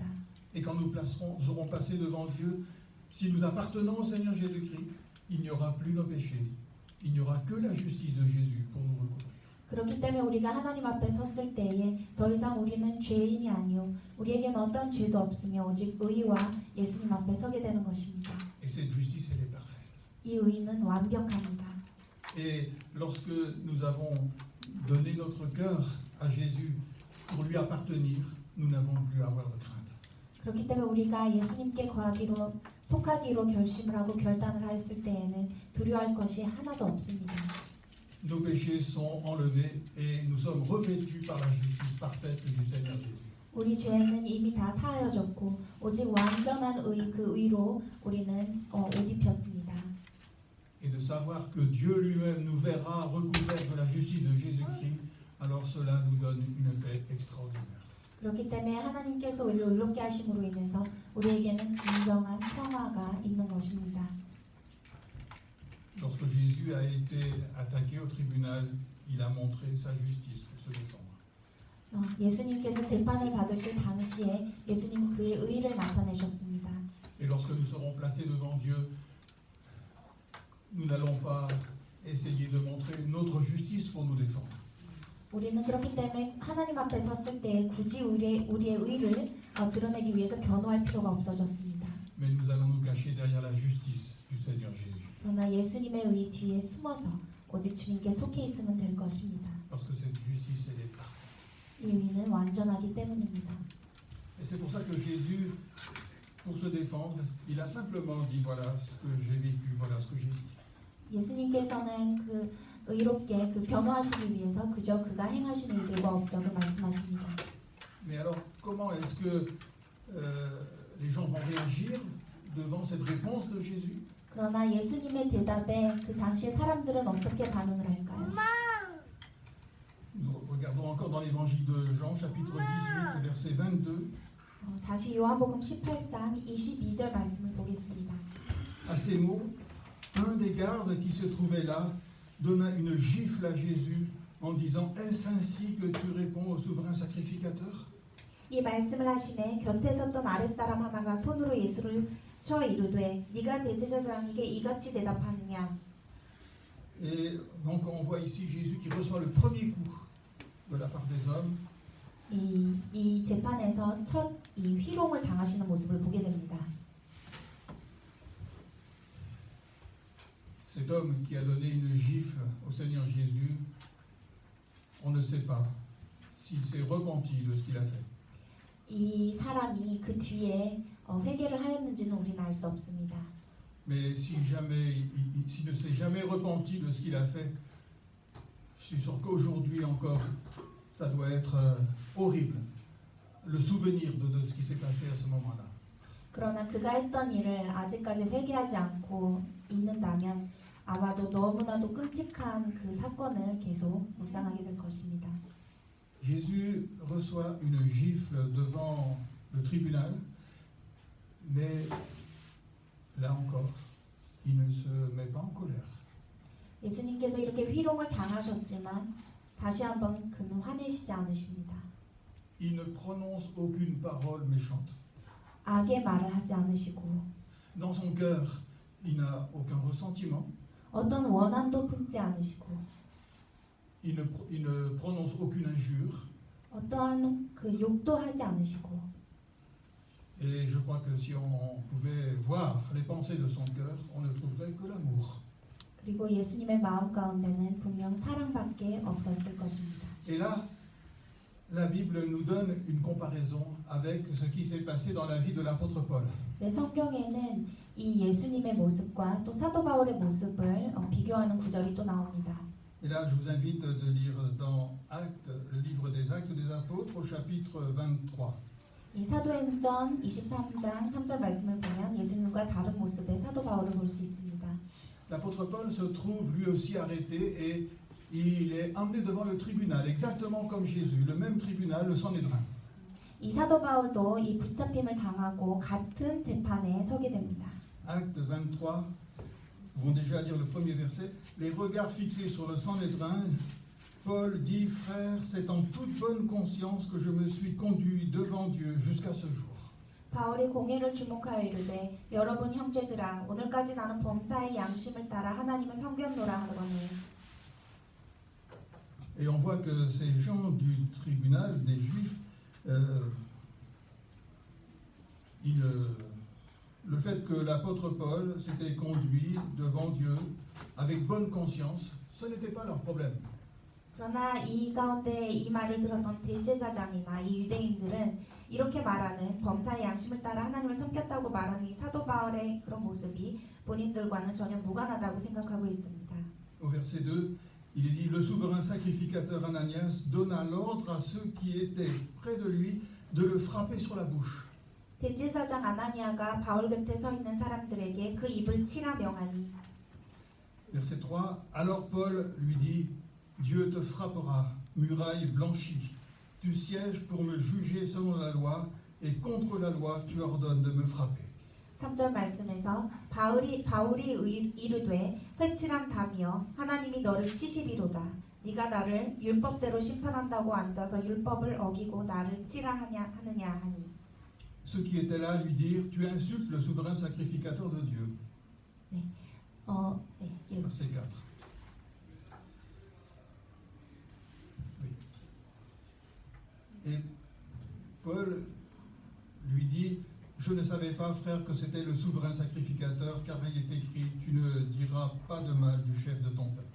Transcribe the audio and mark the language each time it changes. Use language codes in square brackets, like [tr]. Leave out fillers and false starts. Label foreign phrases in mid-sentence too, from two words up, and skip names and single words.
[fr] Et quand nous aurons passé devant Dieu, si nous appartenons au Seigneur Jésus-Christ, il n'y aura plus nos péchés. Il n'y aura que la justice de Jésus pour nous recouvrir. [ko] 그렇기 때문에 우리가 하나님 앞에 섰을 때에 더 이상 우리는 죄인이 아니요 우리에겐 어떤 죄도 없으며 오직 의와 예수님 앞에 서게 되는 것입니다. [fr] Et cette justice, elle est parfaite. [ko] 이 의는 완벽합니다. [fr] Et lorsque nous avons donné notre cœur à Jésus pour lui appartenir, nous n'avons plus à avoir de crainte. [ko] 그렇기 때문에 우리가 예수님께 거하기로 속하기로 결심을 하고 결단을 했을 때에는 두려워할 것이 하나도 없습니다. [fr] Nos péchés sont enlevés et nous sommes revêtus par la justice parfaite du Seigneur Jésus. [ko] 우리 죄는 이미 다 사하여졌고 오직 완전한 의 그 의로 우리는 옷 입혔습니다. [fr] Et de savoir que Dieu lui-même nous verra recouverts de la justice de Jésus-Christ, alors cela nous donne une paix extraordinaire. [ko] 그렇기 때문에 하나님께서 우리를 의롭게 하심으로 인해서 우리에게는 진정한 평화가 있는 것입니다. [fr] Lorsque Jésus a été attaqué au tribunal, il a montré sa justice pour se défendre. [ko] 예수님께서 재판을 받으실 당시에 예수님은 그의 의를 나타내셨습니다. [fr] Et lorsque nous serons placés devant Dieu, nous n'allons pas essayer de montrer notre justice pour nous défendre. [ko] 우리는 그렇기 때문에 하나님 앞에 섰을 때 굳이 우리의 의를 드러내기 위해서 변호할 필요가 없어졌습니다. [fr] Mais nous allons nous cacher derrière la justice du Seigneur Jésus. [ko] 그러나 예수님의 의 뒤에 숨어서 오직 주님께 속해 있으면 될 것입니다. [fr] Parce que cette justice, elle est parfaite. [ko] 이 의는 완전하기 때문입니다. [fr] Et c'est pour ça que Jésus, pour se défendre, il a simplement dit voilà ce que j'ai vécu, voilà ce que j'ai dit. [ko] 예수님께서는 그 의롭게 그 변호하시기 위해서 그저 그가 행하신 일들과 업적을 말씀하십니다. [fr] Mais alors, comment est-ce que les gens vont réagir devant cette réponse de Jésus? [ko] 그러나 예수님의 대답에 그 당시의 사람들은 어떻게 반응을 할까요? [fr] Nous regardons encore dans l'évangile de Jean, chapitre 18, verset 22. [ko] 다시 요한복음 18장 22절 말씀을 보겠습니다. [fr] À ces mots, un des gardes qui se trouvait là donna une gifle à Jésus en disant: Est-ce ainsi que tu réponds au souverain sacrificateur? [ko] 이 말씀을 하시매 곁에 섰던 아랫사람 하나가 손으로 예수를 쳐 이르되 네가 대제사장에게 이같이 대답하느냐. [fr] Et donc on voit ici Jésus qui reçoit le premier coup de la part des hommes. [ko] 이 재판에서 첫 이 희롱을 당하시는 모습을 보게 됩니다. [fr] Cet homme qui a donné une gifle au Seigneur Jésus, on ne sait pas s'il s'est repenti de ce qu'il a fait. [ko] 이 사람이 그 뒤에 회개를 하였는지는 우리는 알 수 없습니다. [fr] Mais si jamais, s'il ne s'est jamais repenti de ce qu'il a fait, je suis sûr qu'aujourd'hui encore, ça doit être horrible, le souvenir de ce qui s'est passé à ce moment-là. [ko] 그러나 그가 했던 일을 아직까지 회개하지 않고 있는다면 아마도 너무나도 끔찍한 그 사건을 계속 묵상하게 될 것입니다. [fr] Jésus reçoit une gifle devant le tribunal, mais là encore, il ne se met pas en colère. [ko] 예수님께서 이렇게 희롱을 당하셨지만 다시 한번 그는 화내시지 않으십니다. [fr] Il ne prononce aucune parole méchante. [ko] 악의 말을 하지 않으시고 [fr] Dans son cœur, il n'a aucun ressentiment. [ko] 어떤 원한도 품지 않으시고 [fr] Il ne prononce aucune injure. [ko] 어떠한 그 욕도 하지 않으시고 [fr] Et je crois que si on pouvait voir les pensées de son cœur, on ne trouverait que l'amour. [ko] 그리고 예수님의 마음 가운데는 분명 사랑밖에 없었을 것입니다. [fr] Et là, la Bible nous donne une comparaison avec ce qui s'est passé dans la vie de l'apôtre Paul. [ko] 네, 성경에는 이 예수님의 모습과 또 사도 바울의 모습을 비교하는 구절이 또 나옵니다. [fr] Et là, je vous invite de lire dans Actes, le livre des Actes des Apôtres, au chapitre 23. [ko] 이 사도행전 23장 3절 말씀을 보면 예수님과 다른 모습의 사도 바울을 볼 수 있습니다. [fr] L'apôtre Paul se trouve lui aussi arrêté et il est emmené devant le tribunal, exactement comme Jésus, le même tribunal, le Sanhédrin. [ko] 이 사도 바울도 이 붙잡힘을 당하고 같은 재판에 서게 됩니다. [fr] Acte 23, nous vont déjà lire le premier verset. Les regards fixés sur le Sanhédrin, Paul dit: Frère, c'est en toute bonne conscience que je me suis conduit devant Dieu jusqu'à ce jour. [ko] 바울이 공회를 주목하여 이르되 여러분 형제들아 오늘까지 나는 범사의 양심을 따라 하나님을 섬겼노라 하더니. [fr] Et on voit que ces gens du tribunal des Juifs, le fait que l'apôtre Paul s'était conduit devant Dieu avec bonne conscience, ce n'était pas leur problème. [ko] 그러나 이 가운데 이 말을 들었던 대제사장이나 이 유대인들은 이렇게 말하는 범사의 양심을 따라 하나님을 섬겼다고 말하는 이 사도 바울의 그런 모습이 본인들과는 전혀 무관하다고 생각하고 있습니다. [fr] Au verset 2, il est dit: Le souverain sacrificateur Ananias donna l'ordre à ceux qui étaient près de lui de le frapper sur la bouche. [ko] 대제사장 아나니아가 바울 곁에 서 있는 사람들에게 그 입을 치라 명하니. [fr] Verset 3, alors Paul lui dit: Dieu te frappera, muraille blanchie. Tu sièges pour me juger selon la loi, et contre la loi tu ordonnes de me frapper. [ko] 3절 말씀에서 바울이 이르되 회칠한 담이여 하나님이 너를 치시리로다. 네가 나를 율법대로 심판한다고 앉아서 율법을 어기고 나를 치라 하느냐 하니. [fr] Ceux qui étaient là lui dirent: Tu insultes le souverain sacrificateur de Dieu. Verset 4. Oui. Et Paul lui dit: Je ne savais pas, frère, que c'était le souverain sacrificateur, car il est écrit: Tu ne diras pas de mal du chef de ton peuple.